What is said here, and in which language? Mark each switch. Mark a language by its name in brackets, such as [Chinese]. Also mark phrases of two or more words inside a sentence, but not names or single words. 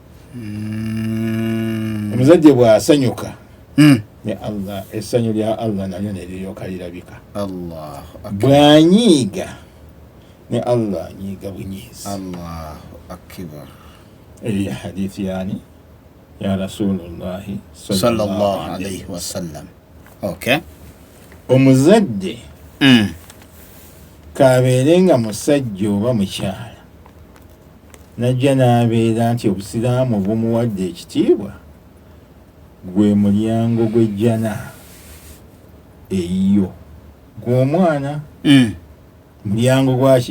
[Ganda] Omuzadde bw'asanyuka ne Allah, essanyu lya Allah nalyo ne liryoka lirabika. Bw'anyiiga ne Allah anyiiga bunyiizi. [Arabic] الله أكبر. [Ganda] Eri hadithi yani ya Rasulullahi [Arabic] صلى الله عليه وسلم. [Ganda] Okay. Omuzadde kabeere nga musajja oba mukyala najja n'abeera nti obusiraamu bumuwadde ekitiibwa gwe mulyango gw'ejjana eyiyo gw'omwana mulyango gwaki